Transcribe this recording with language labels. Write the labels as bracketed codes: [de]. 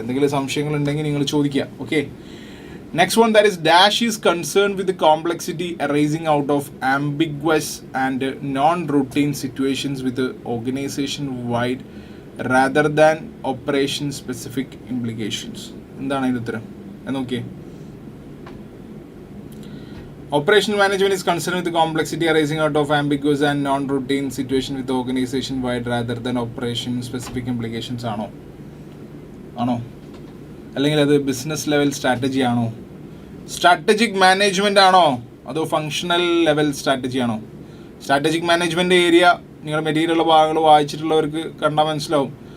[ml] എന്തെങ്കിലും സംശയങ്ങൾ ഉണ്ടെങ്കിൽ നിങ്ങൾ ചോദിക്കുക. [en] Okay, next one, that is dash is concern with complexity arising out of ambiguous and non routine situations with organization wide rather than operation specific implications. [ml] എന്താണ് അതിൻ്റെ ഉത്തരം എന്ന് നോക്കിയേ. [en] Operational management is concerned with the complexity arising out of ambiguous and non-routine situation with the organization wide rather than operation specific implications [ml] ആണോ? അല്ലെങ്കിൽ അത് business level strategy ആണോ? Strategic management ആണോ അതോ ഫങ്ഷണൽ ലെവൽ സ്ട്രാറ്റജി ആണോ? Strategic management area നിങ്ങളുടെ മെറ്റീരിയലുള്ള ഭാഗങ്ങൾ വായിച്ചിട്ടുള്ളവർക്ക് കണ്ടാൽ മനസ്സിലാവും.